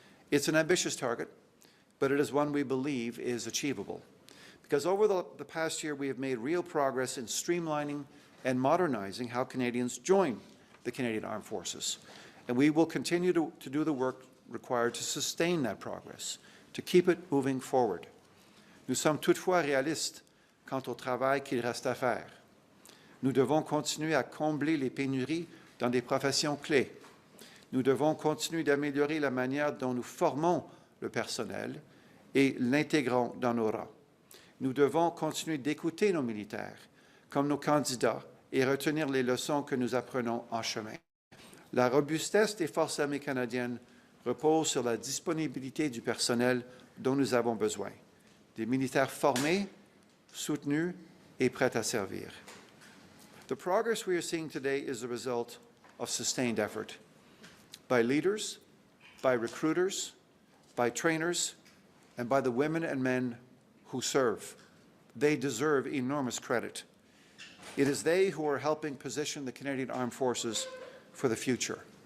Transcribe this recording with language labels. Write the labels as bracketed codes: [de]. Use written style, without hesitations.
[en] It's an ambitious target, but it is one we believe is achievable. Because over the past year, we have made real progress in streamlining and modernizing how Canadians join the Canadian Armed Forces. And we will continue to do the work required to sustain that progress, to keep it moving forward. [fr] Nous sommes toutefois réalistes quant au travail qu'il reste à faire. Nous devons continuer à combler les pénuries dans des professions clés. Nous devons continuer d'améliorer la manière dont nous formons le personnel et l'intégrons dans nos rangs. Nous devons continuer d'écouter nos militaires comme nos candidats et retenir les leçons que nous apprenons en chemin. La robustesse des forces armées canadiennes repose sur la disponibilité du personnel dont nous avons besoin. Des militaires formés, soutenus et prêts à servir. [en] The progress we are seeing today is the result of sustained effort by leaders, by recruiters, by trainers, and by the women and men who serve. They deserve enormous credit. It is they who are helping position the Canadian Armed Forces for the future.